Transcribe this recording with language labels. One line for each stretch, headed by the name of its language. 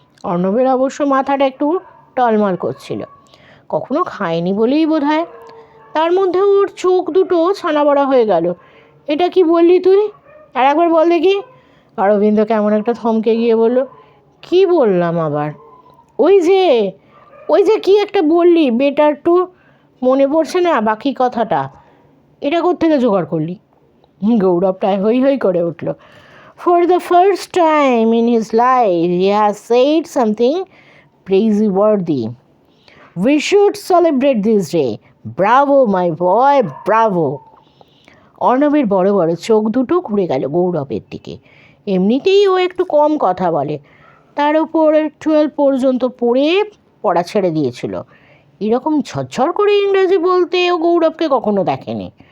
Bangla: অর্ণবের অবশ্য মাথাটা একটু টলমল করছিল, কখনো খায়নি বলেই বোধ হয়। তার মধ্যে ওর চোখ দুটো ছানা বড়া হয়ে গেল। এটা কি বললি তুই? আর একবার বল দেখি। অরবিন্দ কেমন একটা থমকে গিয়ে বলল, কি বললাম আবার? ওই যে কি একটা বললি, বেটার টু, মনে পড়ছে না বাকি কথাটা। এটা কোত্থেকে জোগাড় করলি? গৌরবটায় হই হই করে উঠল।
English: For the first time in his life, he has said something praiseworthy. We should celebrate this day. Bravo, my boy, bravo.
Bangla: অর্ণবের বড় বড় চোখ দুটো ঘুরে গেল গৌরবের দিকে। এমনিতেই ও একটু কম কথা বলে, তার উপর 12 পর্যন্ত পড়া ছেড়ে দিয়েছিল। এরকম ঝরঝর করে ইংরেজি বলতে ও গৌরবকে কখনো দেখেনি।